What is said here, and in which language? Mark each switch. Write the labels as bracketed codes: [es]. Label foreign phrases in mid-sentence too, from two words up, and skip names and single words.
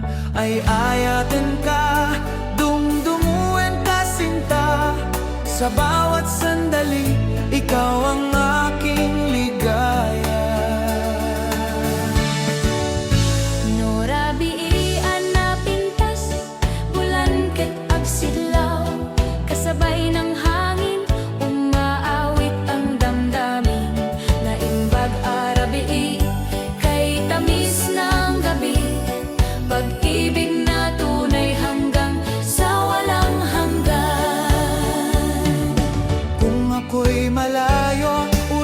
[ilo] Ay ayatin ka, dungdunguin ka sinta, [tl] sa bawat sandali, ikaw ang aking ligaya. [ilo] Norabiian na pintas, bulan ket agsidlaw, [tl] kasabay ng hangin, umaawit ang damdamin. [ilo] Naimbag arabi, [tl] kay tamis ng gabi, pag-ibig na tunay hanggang sa walang hanggan. Kung ako'y malayo,